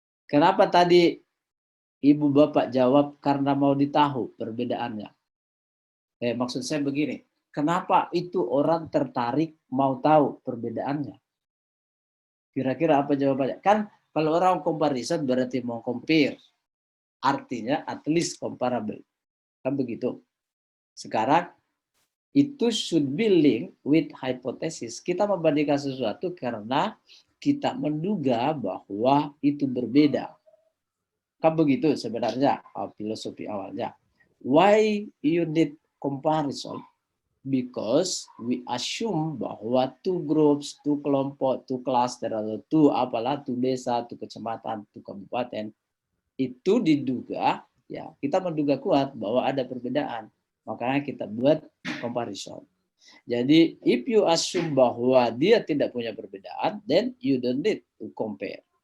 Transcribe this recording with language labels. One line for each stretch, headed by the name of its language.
Indonesian: Kenapa tadi Ibu Bapak jawab karena mau ditahu perbedaannya? Maksud saya begini, kenapa itu orang tertarik mau tahu perbedaannya? Kira-kira apa jawabannya? Kan kalau orang comparison berarti mau compare. Artinya
English: at least comparable.
Indonesian: Kan begitu. Sekarang itu
English: should be linked with hypothesis.
Indonesian: Kita membandingkan sesuatu karena kita menduga bahwa itu berbeda. Kan begitu sebenarnya filosofi awalnya.
English: Why you need comparison? Because we assume
Indonesian: bahwa 2 groups, 2 kelompok, 2 cluster, atau 2 desa, 2 kecamatan, 2 kabupaten, itu diduga, ya kita menduga kuat bahwa ada perbedaan. Makanya kita buat comparison. Jadi,
English: if you assume
Indonesian: bahwa dia tidak punya perbedaan,
English: then you don't need to compare.